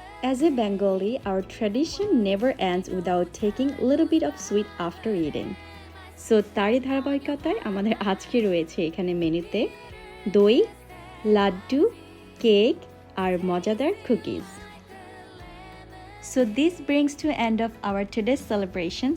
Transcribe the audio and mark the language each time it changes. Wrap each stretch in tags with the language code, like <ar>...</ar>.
<en>As a Bengali, our tradition never ends without taking a little bit of sweet after eating.</en> <bn>So তারই ধারাবাহিকতায় আমাদের আজকে রয়েছে এখানে মেনুতে দই, লাড্ডু, কেক আর মজাদার cookies.</bn> <en>So this brings to end of our today's celebration.</en>